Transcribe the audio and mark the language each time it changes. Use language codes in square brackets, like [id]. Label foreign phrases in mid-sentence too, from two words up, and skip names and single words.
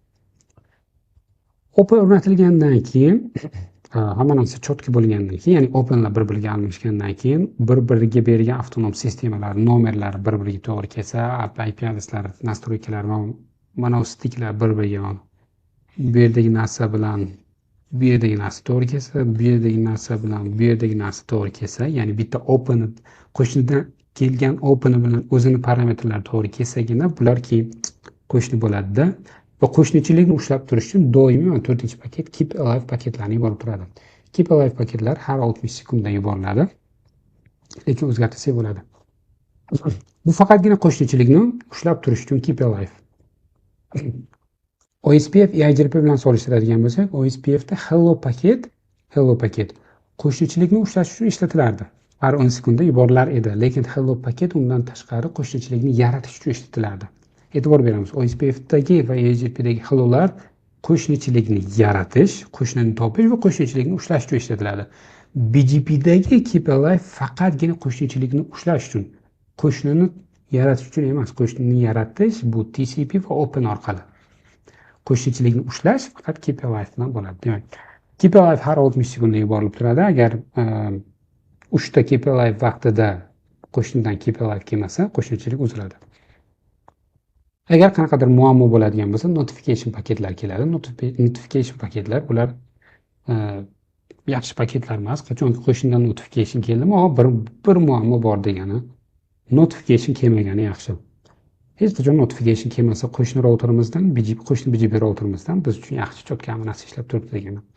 [uz] Open o'rnatilgandan keyin hamma narsa cho'tki bo'lgandan keyin, ya'ni openlar bir-biriga almashgandan keyin bir-biriga berilgan avtonom sistemalar nomerlari bir-biriga to'g'ri kelsa, IP adreslar, nastroykalar va mana bu stiklar bir-biriga bu yerdagi narsa bilan bu yerdagi narsa to'g'ri kelsa, bu yerdagi narsa bilan bu yerdagi narsa to'g'ri kelsa, ya'ni bitta open qo'shnidan kelgan open bilan o'zini parametrlari to'g'ri kelsagina bular keyin qo'shni bo'ladida. Va qo'shnichilikni ushlab turish uchun doimiy 4-paket [en] keep alive [uz] paketlarni yuborib turadi. [en] Keep alive [uz] paketlar har 60 sekundda yuboriladi, lekin o'zgartirsak bo'ladi. Bu faqatgina qo'shnichilikni ushlab turish uchun [en] keep alive. [uz] OSPF EIGRP bilan solishtiradigan bo'lsak, OSPFda hello paket qo'shnichilikni ushlash uchun ishlatilardi. Har 10 sekundda yuborilar edi, lekin hello paket undan tashqari qo'shnichilikni yaratish uchun ishlatilardi. E'tibor beramiz, OSPFdagi va EIGRPdagi hellolar qo'shnichilikni yaratish, qo'shnini topish va qo'shnichilikni ushlash uchun ishlatiladi. BGPdagi [en] keep alive [uz] faqatgina qo'shnichilikni ushlash uchun, qo'shnini yaratish uchun emas. Qo'shnini yaratish bu TCP va open orqali. Qo'shnichilikni ushlash faqat [en] keep alive [uz] bilan bo'ladi. Demak, [en] keep alive [uz] har 60 sekundda yuborilib turadi. Agar uchta [en] keep alive [uz] vaqtida qo'shnidan [en] keep alive [uz] kelmasa, qo'shnichilik uziladi. Agar qanaqadir muammo bo'ladigan bo'lsa, notification paketlar keladi. Notification paketlar bular yaxshi paketlar emas. Qachonki qo'shnidan notification keldimi, bir muammo bor degani. Notification kelmagani yaxshi. Hech qachon notification kelmasa, qo'shni routerimizdan, qo'shni BGP routerimizdan biz uchun yaxshi cho'tka narsa ishlab turibdi degani.